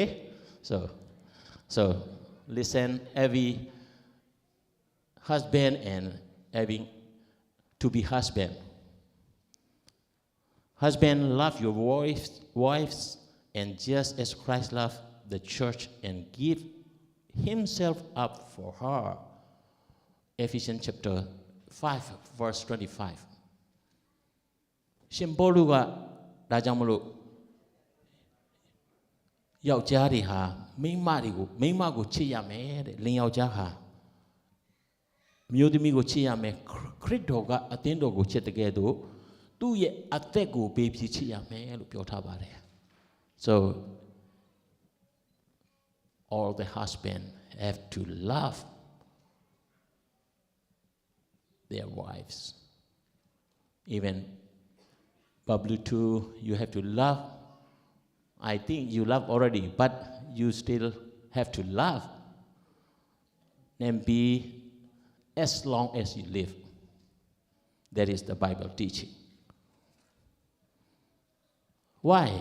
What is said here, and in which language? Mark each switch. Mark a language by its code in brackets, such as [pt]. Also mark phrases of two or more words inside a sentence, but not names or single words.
[en] So listen, every husband and having to be husband. Husband, love your wives, and just as Christ loved the church and give himself up for her. Ephesians chapter 5, verse 25. [my] ရှင်ပေါလုကဒါကြောင့်မလို့ယောက်ျားတွေဟာမိန်းမကိုချစ်ရမယ်တဲ့လင်ယောက်ျားဟာမျိုးသမီးကိုချစ်ရမယ်ခရစ်တော်ကအသင်းတော်ကိုချစ်တဲ့ကဲ့သို့သူ့ရဲ့အသက်ကိုပေးပြီးချစ်ရမယ်လို့ပြောထားပါတယ် So [en] all the husband have to love their wives even Ba Blue too you have to love I think you love already but you still have to love Nem Pyi as long as you live that is the Bible teaching Why?